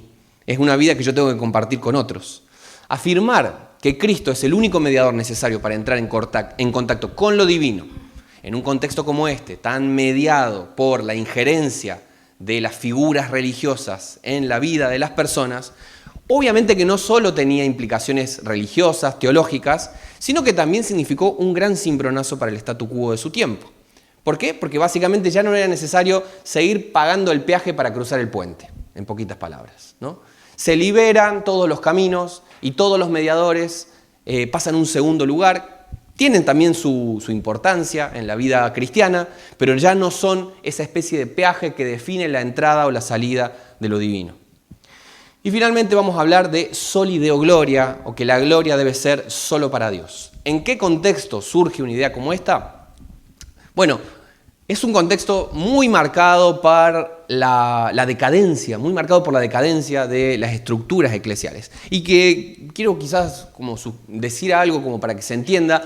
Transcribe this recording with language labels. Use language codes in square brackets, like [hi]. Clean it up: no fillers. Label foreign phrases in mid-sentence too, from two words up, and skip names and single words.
[es] Es una vida que yo tengo que compartir con otros. Afirmar que Cristo es el único mediador necesario para entrar en contacto con lo divino, en un contexto como este, tan mediado por la injerencia de las figuras religiosas en la vida de las personas, obviamente que no solo tenía implicaciones religiosas, teológicas, sino que también significó un gran cimbronazo para el [la] statu quo [es] de su tiempo. ¿Por qué? Porque básicamente ya no era necesario seguir pagando el peaje para cruzar el puente, en poquitas palabras, ¿no? Se liberan todos los caminos y todos los mediadores pasan a un segundo lugar. Tienen también su importancia en la vida cristiana, pero ya no son esa especie de peaje que define la entrada o la salida de lo divino. Y finalmente vamos a hablar de [la] soli Deo gloria, [es] o que la gloria debe ser solo para Dios. ¿En qué contexto surge una idea como esta? Bueno, es un contexto muy marcado por la decadencia, muy marcado por la decadencia de las estructuras eclesiales. Y que quiero quizás como decir algo como para que se entienda.